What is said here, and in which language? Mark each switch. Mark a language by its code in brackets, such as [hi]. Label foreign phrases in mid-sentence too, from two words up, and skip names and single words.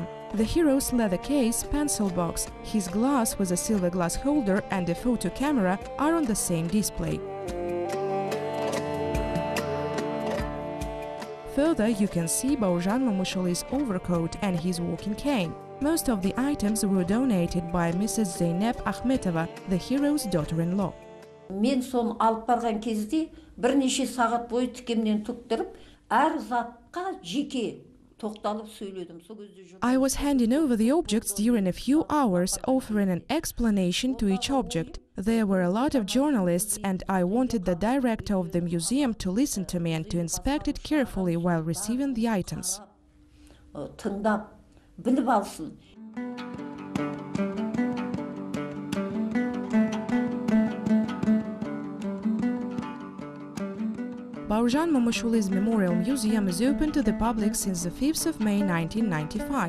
[en] The hero's leather case, pencil box, his glass with a silver glass holder and a photo camera are on the same display. Further, you can see Baurjan Mamushuly's overcoat and his walking cane. Most of the items were donated by Mrs. Zeynep Akhmetova, the hero's daughter-in-law. [kk] Мен соны алып барған кезде бірнеше сағат бойы тікемнен тік тұрып, әр затқа жеке тоқталып сөйледім. [en] I was handing over the objects during a few hours, offering an explanation to each object. There were a lot of journalists, and I wanted the director of the museum to listen to me and to inspect it carefully while receiving the items. [kk] тыңдап, біліп алсын. [en] Baurzhan Momoshuli's Memorial Museum is open to the public since the 5th of May 1995.